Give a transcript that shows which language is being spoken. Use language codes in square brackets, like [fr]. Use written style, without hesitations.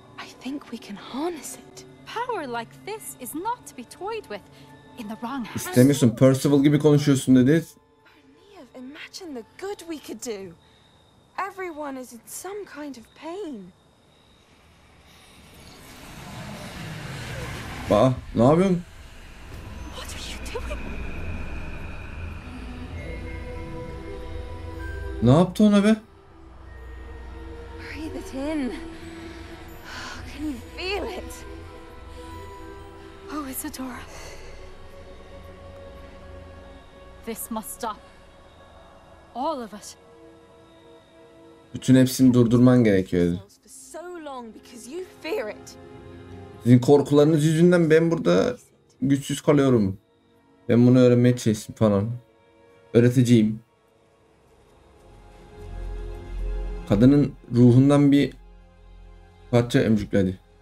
[en] I think we can harness it. Power like this is not to be toyed with in the wrong hands. [tr] İstemiyorsun, Percival gibi konuşuyorsun dedi. [en] Imagine the good we could do. Everyone is in some kind of pain. [tr] Aa, ne yapıyorsun? [en] What are you doing? [tr] Ne yaptı ona be? [en] Breathe it in. Can you feel it? Oh, Isadora. This must stop. All of it. [tr] Bütün hepsini durdurman gerekiyordu. [en] For so long because you fear it. [tr] Sizin korkularınız yüzünden ben burada güçsüz kalıyorum. Ben bunu öğrenmeye çalıştım falan. Öğreteceğim. Kadının ruhundan bir parça emcükledi.